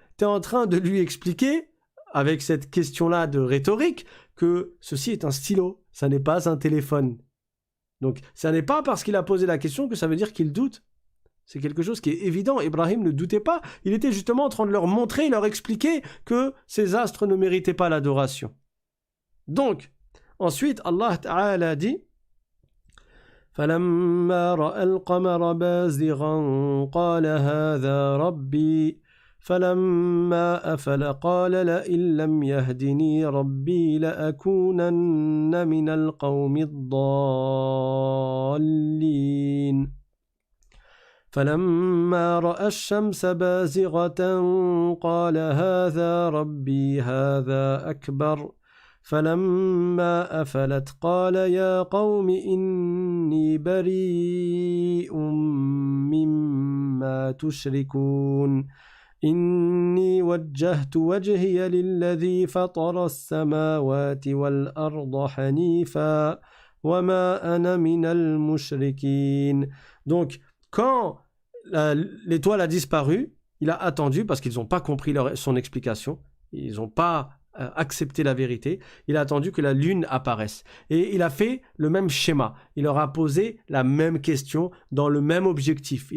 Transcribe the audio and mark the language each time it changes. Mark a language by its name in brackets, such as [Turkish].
[French] Tu es en train de lui expliquer, avec cette question-là de rhétorique, que ceci est un stylo, ça n'est pas un téléphone. Donc, ça n'est pas parce qu'il a posé la question que ça veut dire qu'il doute. C'est quelque chose qui est évident. Ibrahim ne doutait pas. Il était justement en train de leur montrer, leur expliquer que ces astres ne méritaient pas l'adoration. Donc, ensuite, Allah Ta'ala dit [Arabic] فَلَمَّا رَأَى الْقَمَرَ بَازِغًا قَالَ هَذَا رَبِّي فَلَمَّا أَفَلَ قَالَ لَئِن لَّمْ يَهْدِنِي رَبِّي لَأَكُونَنَّ مِنَ الْقَوْمِ الضَّالِّينَ فلما رأى الشمس بازغة قال هذا ربي هذا أكبر فلما أفلت قال يا قوم إني بريء مما تشركون إني وجهت وجهي للذي فطر السماوات والأرض حنيفا وما أنا من المشركين. [French] Donc, quand l'étoile a disparu, il a attendu parce qu'ils n'ont pas compris son explication, ils n'ont pas accepté la vérité, il a attendu que la lune apparaisse. Et il a fait le même schéma, il leur a posé la même question dans le même objectif.